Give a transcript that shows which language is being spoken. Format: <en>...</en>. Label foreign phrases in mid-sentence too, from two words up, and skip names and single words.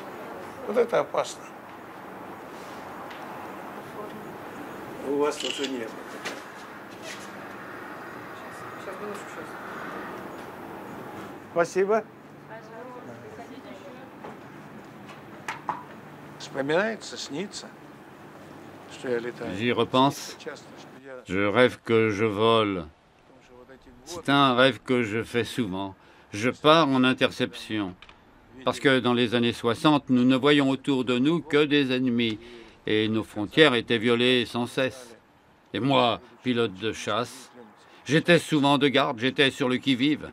<ru>Вот это опасно. У вас уже нет. Сейчас, минутку, сейчас. Спасибо. Вспоминается, снится, что я летаю.</ru> <fr>J'y repense. Je rêve que je vole. C'est un rêve que je fais souvent. Je pars en interception. Parce que dans les années 60, nous ne voyions autour de nous que des ennemis. Et nos frontières étaient violées sans cesse. Et moi, pilote de chasse, j'étais souvent de garde, j'étais sur le qui-vive.</fr>